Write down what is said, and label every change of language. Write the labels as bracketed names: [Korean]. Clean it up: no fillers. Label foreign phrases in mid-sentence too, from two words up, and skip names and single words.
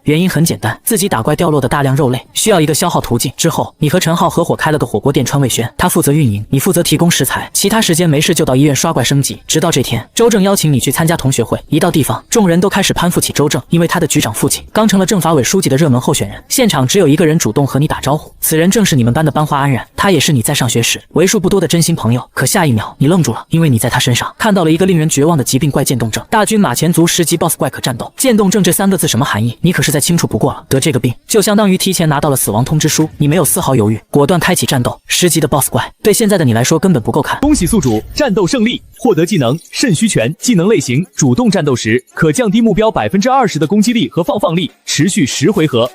[Chinese] 原因很簡單，自己打怪掉落的大量肉类需要一個消耗途徑。之後，你和陳浩合夥開了個火鍋店川味軒，他負責運營，你負責提供食材，其他時間沒事就到醫院刷怪升級。直到這天，周正邀請你去參加同學會，一到地方，眾人都開始攀附起周正，因為他的局長父親剛成了政法委書記的熱門候選人。現場只有一個人主動和你打招呼，此人正是你們班的班花安然，他也是你在上學时为数不多的真心朋友。可下一秒，你愣住了，因為你在他身上看到了一個令人絕望的疾病怪漸凍症。大軍馬前卒10級 BOSS 怪可戰鬥，漸凍症這3個字什麼含義？你可是再清楚不過了。得這個病，就相當於提前拿到了死亡通知書。你沒有絲毫猶豫，果斷開啟戰鬥。10級的 BOSS 怪，對現在的你來說根本不夠看。恭喜宿主戰鬥勝利，獲得技能腎虛拳。技能類型：主動戰鬥時，可降低目標20%的攻擊力和放力，持續10回合。